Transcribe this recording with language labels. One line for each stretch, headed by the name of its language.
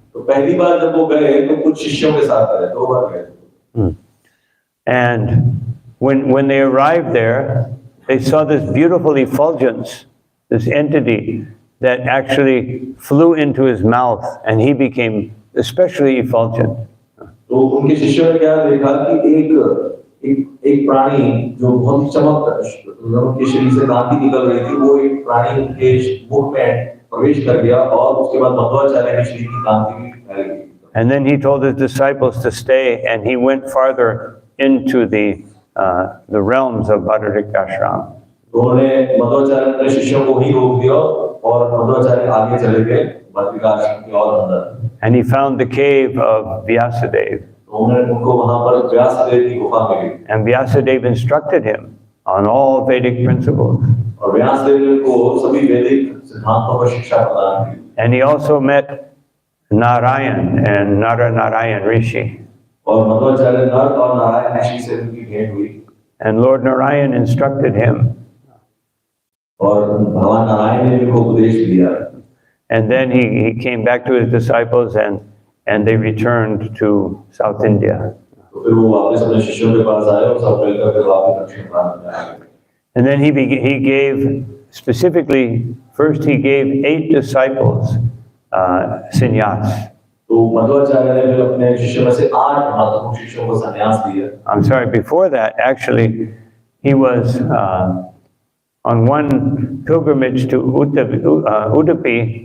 Hindi: तो पहली बार जब वो गए तो कुछ शिष्यों के साथ गए, 2 बार गए।
English: And when they arrived there, they saw this beautiful effulgence, this entity that actually flew into his mouth, and he became especially effulgent.
Hindi: तो उनके शिष्यों ने क्या देखा कि एक प्राणी जो बहुत चमक के शरीर से कांति निकल रही थी, वो एक प्राणी के मुख में प्रवेश कर गया और उसके बाद मध्वाचार्य के शरीर की कांति भी फैल गई।
English: And then he told his disciples to stay, and he went farther into the realms of Bhadarikashram.
Hindi: उन्होंने मध्वाचार्य ने शिष्यों को ही रोक दिया और मध्वाचार्य आगे चले गए बद्रिकाश्रम के और अंदर।
English: And he found the cave of Vyasadeva.
Hindi: उनको वहां पर व्यासदेव की गुफा मिली।
English: And Vyasadeva instructed him on all Vedic principles.
Hindi: और व्यासदेव को सभी वैदिक सिद्धांतों पर शिक्षा प्रदान की।
English: And he also met Narayan and Narayan Rishi.
Hindi: और मध्वाचार्य नर और नारायण ऋषि से उनकी भेंट हुई।
English: And Lord Narayan instructed him.
Hindi: और भगवान नारायण ने उनको उपदेश दिया।
English: And then he came back to his disciples, and they returned to South India.
Hindi: तो फिर वो वापस अपने शिष्यों के पास आए और सब मिलकर फिर वापस दक्षिण भारत में आ गए।
English: And then he gave specifically, first he gave 8 disciples sannyas.
Hindi: तो मध्वाचार्य ने फिर अपने शिष्यों में से 8 महत्वपूर्ण शिष्यों को संन्यास दिया।
English: I'm sorry, before that, actually, he was on one pilgrimage to Udupi.